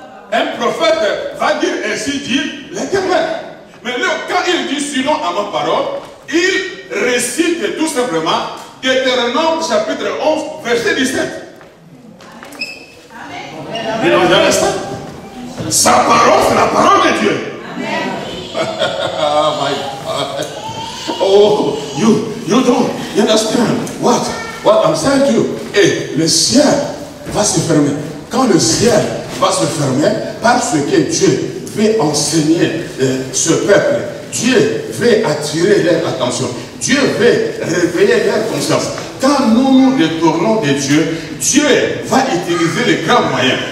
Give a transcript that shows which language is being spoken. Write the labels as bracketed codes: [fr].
[fr] Un prophète va dire ainsi dit l'Éternel. Mais là, quand il dit sinon à ma parole, il récite tout simplement Deutéronome chapitre 11, verset 17. Amen. Sa parole, c'est la parole de Dieu. [en] Oh my God. Oh, you understand what I'm saying to you? [fr] Et le ciel va se fermer. Quand le ciel va se fermer, parce que Dieu veut enseigner ce peuple, Dieu veut attirer leur attention, Dieu veut réveiller leur conscience. Quand nous nous détournons de Dieu, Dieu va utiliser les grands moyens.